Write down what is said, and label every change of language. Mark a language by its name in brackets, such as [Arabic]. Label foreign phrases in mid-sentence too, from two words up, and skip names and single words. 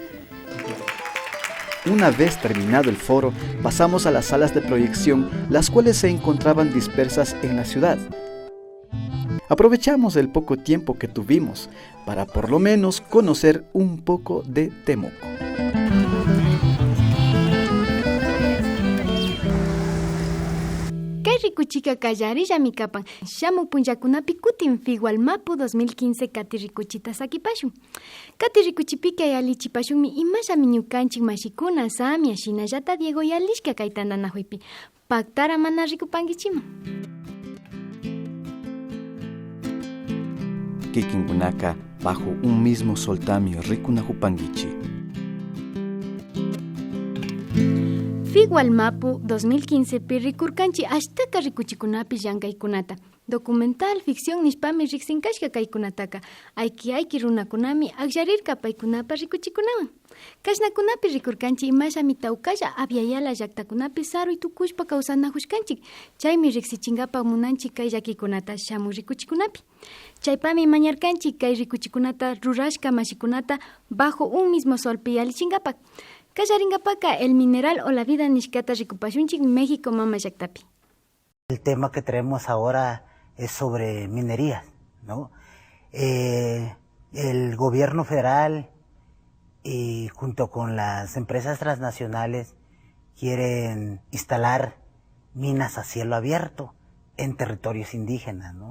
[Spanish] Una vez terminado el foro, pasamos a las salas de proyección, las cuales se encontraban dispersas en la ciudad. Aprovechamos el poco tiempo que tuvimos para por lo menos conocer un poco de Temuco. [Quechua] Kay rikuchika kallarilla mikapan shamu punllakunapi kutin Figualmapu 2015 kati rikuchita sakipashun. Kati rikuchipika yalichipashunmi imashami ñukanchik mashikuna Samia shinallata Diego yalishka kay tandanajuipi. Paktara mana rikupankichima. Kikinkunaka [Spanish] bajo un mismo [Quechua] soltami rikunajupankichi. Figualmapu 2015 pi rikurkanchi ashtaka rikuchikunapi llankaykunata. [Spanish] Documental, ficción [Quechua] nishpami riksinkashka kaykunataka. Ayki runakunami aksharirka paykunapa rikuchikunawan. Kashnakunapi rikurkanchi imashami tawkalla abyayala llaktakunapi saruy tukushpa kawsanajushkanchik. Chaymi riksichinkapa munanchik kay llakikunata shamu rikuchikunapi. Chaypami mañarkanchik kay rikuchikunata rurashka mashikunata [Spanish] bajo un mismo [Quechua] solpi yalichinkapa. Kallaringapaka el mineral o la vida nishkata rikupashunchik México mama llaktapi. [Spanish] El tema que traemos ahora es sobre minerías, ¿no? El gobierno federal y junto con las empresas transnacionales quieren instalar minas a cielo abierto en territorios indígenas, ¿no?